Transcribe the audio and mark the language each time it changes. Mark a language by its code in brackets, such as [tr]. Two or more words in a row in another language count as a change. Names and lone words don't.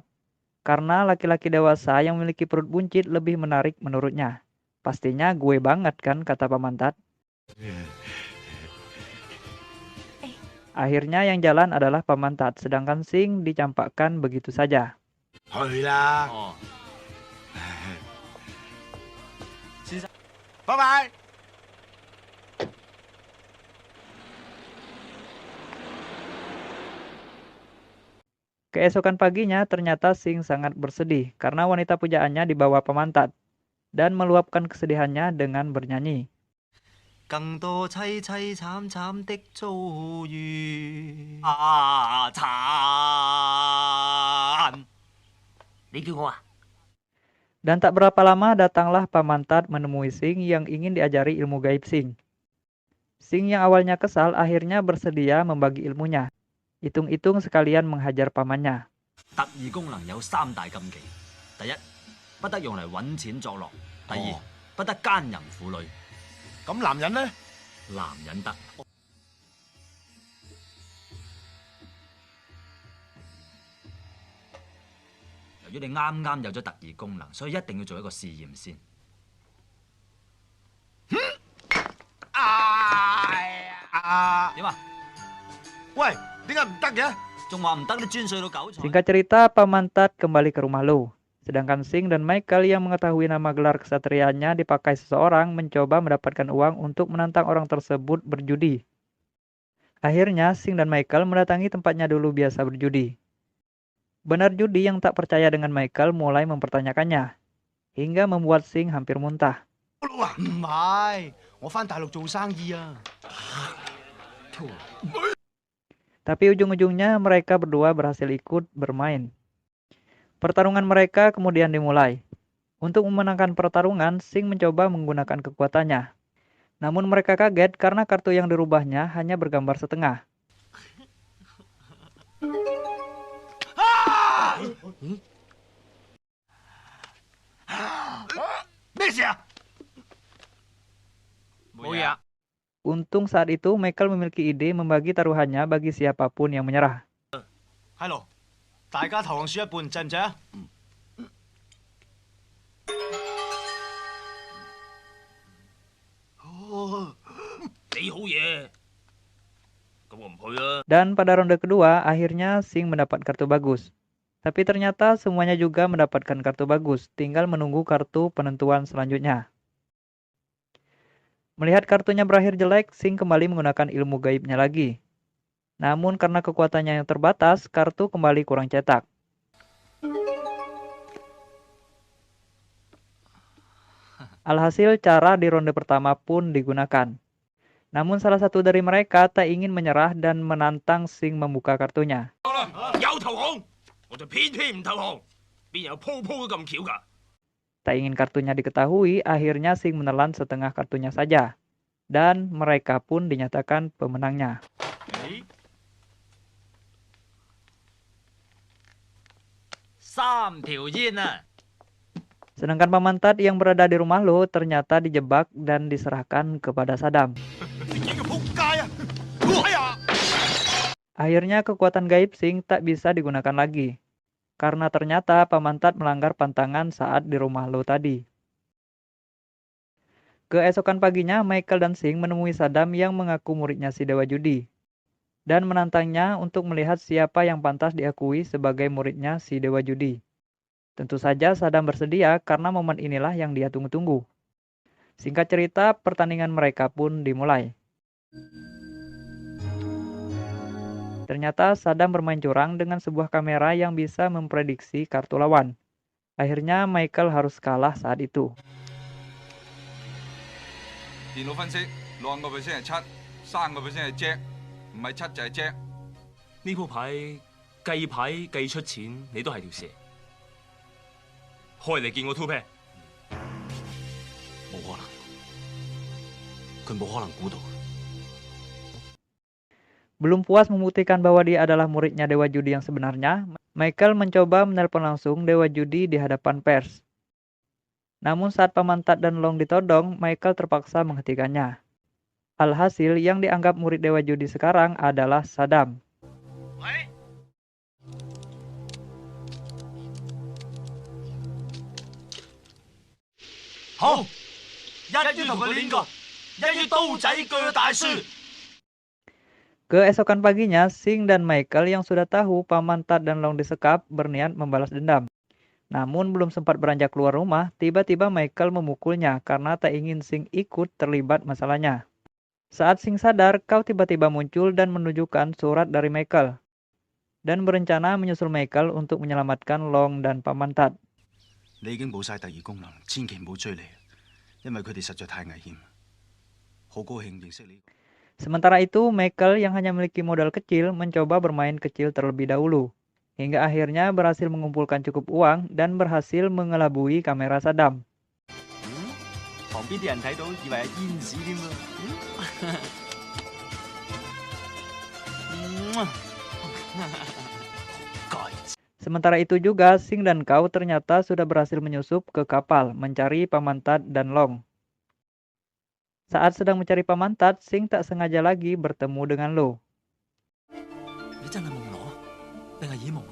[id] Karena laki-laki dewasa yang memiliki perut buncit lebih menarik menurutnya. Pastinya gue banget kan, kata Paman Tat. Akhirnya yang jalan adalah Paman Tat, sedangkan Sing dicampakkan begitu saja. [yue] 去啦。哦，拜拜。 [id] Keesokan paginya ternyata Sing sangat bersedih karena wanita pujaannya dibawa Paman Tat dan meluapkan kesedihannya dengan bernyanyi. [yue] 更多凄凄慘慘的遭遇。啊！殘！你叫我啊？ [id] Dan tak berapa lama datanglah Paman Tat menemui Sing yang ingin diajari ilmu gaib Sing. Sing yang awalnya kesal akhirnya bersedia membagi ilmunya. Hitung-hitung sekalian menghajar pamannya. [yue] 特異功能有三大禁忌：第一，不得用嚟揾錢作樂；第二，哦不得奸淫婦女。咁男人呢？男人得。由於你啱啱有咗特異功能，所以一定要做一個試驗先。點啊？喂，點解唔得嘅？仲話唔得，你專碎到九彩。 [id] Singkat cerita, Paman Tat kembali ke rumah Lo. Sedangkan Sing dan Michael yang mengetahui nama gelar kesatriaannya dipakai seseorang mencoba mendapatkan uang untuk menantang orang tersebut berjudi. Akhirnya, Sing dan Michael mendatangi tempatnya dulu biasa berjudi. Benar judi yang tak percaya dengan Michael mulai mempertanyakannya, hingga membuat Sing hampir muntah. [yue] 唔係，我翻大陸做生意啊。 [id] Tapi ujung-ujungnya mereka berdua berhasil ikut bermain. Pertarungan mereka kemudian dimulai. Untuk memenangkan pertarungan, Sing mencoba menggunakan kekuatannya. Namun mereka kaget karena kartu yang dirubahnya hanya bergambar setengah. [yue] 咩事啊？冇嘢啊。 [id] Untung saat itu Michael memiliki ide membagi taruhannya bagi siapapun yang menyerah. [yue] 係咯，大家投降輸一半，制唔制啊？你好嘢，咁我唔去啦。 [id] Dan pada ronde kedua, akhirnya Sing mendapat kartu bagus. Tapi ternyata semuanya juga mendapatkan kartu bagus, tinggal menunggu kartu penentuan selanjutnya. Melihat kartunya berakhir jelek, Sing kembali menggunakan ilmu gaibnya lagi. Namun karena kekuatannya yang terbatas, kartu kembali kurang cetak. Alhasil cara di ronde pertama pun digunakan. Namun salah satu dari mereka tak ingin menyerah dan menantang Sing membuka kartunya. [yue] 有投降，我就偏偏唔投降，邊有鋪鋪都咁巧㗎？ [id] Tak ingin kartunya diketahui, akhirnya Sing menelan setengah kartunya saja. Dan mereka pun dinyatakan pemenangnya. [yue] 三條煙啊！ [id] Sedangkan Paman Tat yang berada di rumah Lo ternyata dijebak dan diserahkan kepada Saddam. [yue] 你幾個仆街啊！哎呀！ [id] Akhirnya kekuatan gaib Sing tak bisa digunakan lagi. Karena ternyata Paman Tat melanggar pantangan saat di rumah Lo tadi. Keesokan paginya, Michael dan Sing menemui Saddam yang mengaku muridnya si Dewa Judi. Dan menantangnya untuk melihat siapa yang pantas diakui sebagai muridnya si Dewa Judi. Tentu saja Saddam bersedia karena momen inilah yang dia tunggu-tunggu. Singkat cerita, pertandingan mereka pun dimulai. Ternyata Saddam bermain curang dengan sebuah kamera yang bisa memprediksi kartu lawan. Akhirnya Michael harus kalah saat itu. [yue] 電腦分析60%係七，3%係 Jack，唔係七就係 Jack。呢鋪牌計牌計出錢，你都係條蛇。開嚟見我 [en] two pair， [yue] 冇可能，佢冇可能估到。 [id] Belum puas membuktikan bahwa dia adalah muridnya Dewa Judi yang sebenarnya, Michael mencoba menelpon langsung Dewa Judi di hadapan pers. Namun saat Paman Tat dan Long ditodong, Michael terpaksa menghentikannya. Alhasil, yang dianggap murid Dewa Judi sekarang adalah Saddam. [yue] 好，一於同佢練過，一於刀仔鋸大樹。 [id] Keesokan paginya, Sing dan Michael yang sudah tahu Paman Tat dan Long disekap berniat membalas dendam. Namun belum sempat beranjak keluar rumah, tiba-tiba Michael memukulnya karena tak ingin Sing ikut terlibat masalahnya. Saat Sing sadar, Kau tiba-tiba muncul dan menunjukkan surat dari Michael. Dan berencana menyusul Michael untuk menyelamatkan Long dan Paman Tat. [yue] 你已經冇晒第二功能，千祈唔好追你，因為佢哋實在太危險。好高興認識你。 [id] Sementara itu, Michael yang hanya memiliki modal kecil mencoba bermain kecil terlebih dahulu. Hingga akhirnya berhasil mengumpulkan cukup uang dan berhasil mengelabui kamera Saddam. [yue] 旁邊啲人睇到以為係煙屎添喎。 [id] Sementara itu juga, Sing dan Kau ternyata sudah berhasil menyusup ke kapal mencari Paman Tat dan Long. Saat sedang mencari Paman Tat, Sing tak sengaja lagi bertemu dengan Lo. [yue] 你真係夢羅，定係耳夢啊？